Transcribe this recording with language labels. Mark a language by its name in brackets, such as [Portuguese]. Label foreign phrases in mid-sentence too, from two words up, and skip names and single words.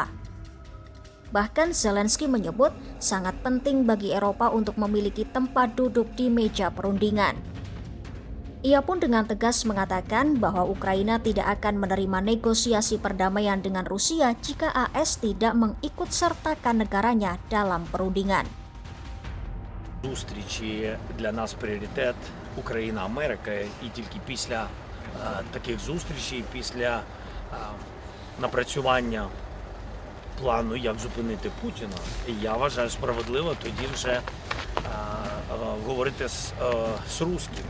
[Indonesian] Bahkan Zelensky menyebut sangat penting bagi Eropa untuk memiliki tempat duduk di meja perundingan. Ia pun dengan tegas mengatakan bahwa Ukraina tidak akan menerima negosiasi perdamaian dengan Rusia jika AS tidak mengikut sertakan negaranya dalam perundingan. [Ukrainian] Зустрічі для нас пріоритет Україна-Америка, і тільки після таких зустрічей, після напрацювання плану, як зупинити Путіна, я вважаю справедливо тоді вже говорити з русскими.